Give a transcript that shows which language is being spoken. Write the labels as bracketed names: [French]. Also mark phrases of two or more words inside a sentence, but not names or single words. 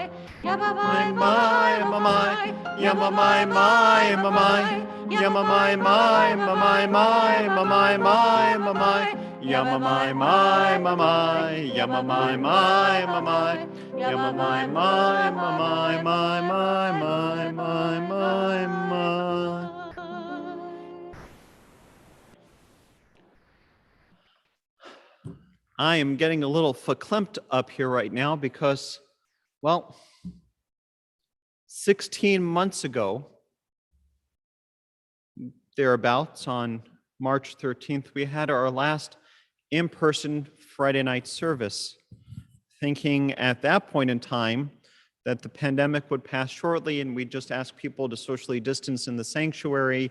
[English] Yamamai mai mamai, yamamai mai mamai, yamamai mai mamai mai mamai mai mamai, yamamai mai mamai, yamamai mai mamai, yamamai mai mamai mai mai mai mai mai. I am getting a little verklempt up here right now because, well, 16 months ago, thereabouts, on March 13th, we had our last in-person Friday night service, thinking at that point in time that the pandemic would pass shortly and we'd just ask people to socially distance in the sanctuary.